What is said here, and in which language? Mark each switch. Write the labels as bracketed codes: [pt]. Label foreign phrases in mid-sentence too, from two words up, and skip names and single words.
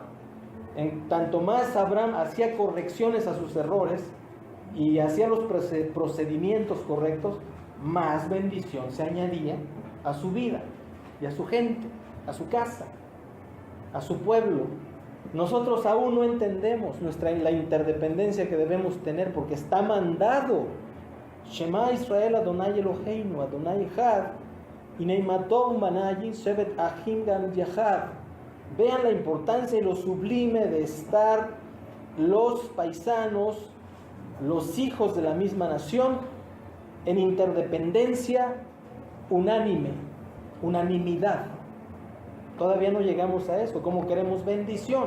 [es] En tanto más Abraham hacía correcciones a sus errores y hacía los procedimientos correctos, más bendición se añadía a su vida y a su gente, a su casa, a su pueblo. Nosotros aún no entendemos la interdependencia que debemos tener, porque está mandado: [he] שמע ישראל אדוני אלוהינו, אדוני אחד, הנה מה טוב ונעים שבת אחים גם יחד. [es] Vean la importancia y lo sublime de estar los paisanos, los hijos de la misma nación, en interdependencia unánime, unanimidad. Todavía no llegamos a eso. ¿Cómo queremos bendición?